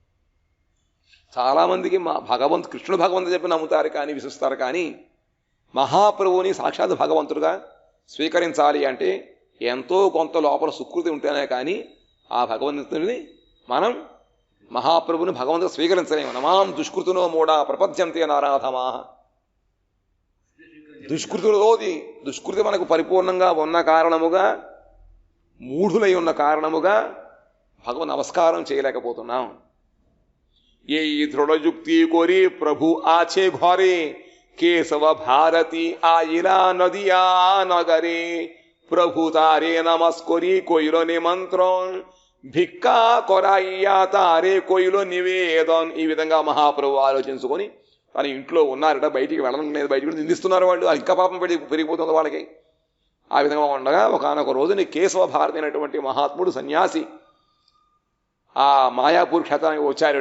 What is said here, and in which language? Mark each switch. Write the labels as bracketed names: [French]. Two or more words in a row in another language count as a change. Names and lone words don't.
[Telugu] చాలామందికి కృష్ణుడు భగవంతుడు చెప్పి నమ్ముతారు కానీ విశ్వసిస్తారు, కానీ మహాప్రభువుని సాక్షాత్ భగవంతుడుగా స్వీకరించాలి అంటే ఎంతో కొంత లోపల సుకృతి ఉంటేనే కానీ ఆ భగవంతుడిని మనం మహాప్రభుని భగవంతుడు స్వీకరించలేము. [Sanskrit] నమాం దుష్కృతునో మూడా ప్రపద్యంతే నారాధమా. [Telugu] దుష్కృతి మనకు పరిపూర్ణంగా ఉన్న కారణముగా, మూఢులై ఉన్న కారణముగా భగవన్ నమస్కారం చేయలేకపోతున్నాం. [Bangla] এই দৃঢ় যুক্তি করি প্রভু আছে ঘরে কেশব ভারতী আইলা নদিয়া নগরে প্রভু তারে নমস্করি কইর নিমন্ত্রণ ভিক্ষা করাইয়া তারে কৈল নিবেদন. [Telugu] ఈ విధంగా మహాప్రభు ఆలోచించుకొని తన ఇంట్లో ఉన్నారట, బయటికి వెళ్ళడం లేదు, బయటికి నిందిస్తున్నారు వాళ్ళు, ఇంకా పాపం పెరిగిపోతుంది వాళ్ళకి. ఆ విధంగా ఉండగా ఒకనొక రోజుని కేశవ భారతి అయినటువంటి మహాత్ముడు సన్యాసి ఆ మాయాపూర్ క్షేత్రానికి వచ్చారట.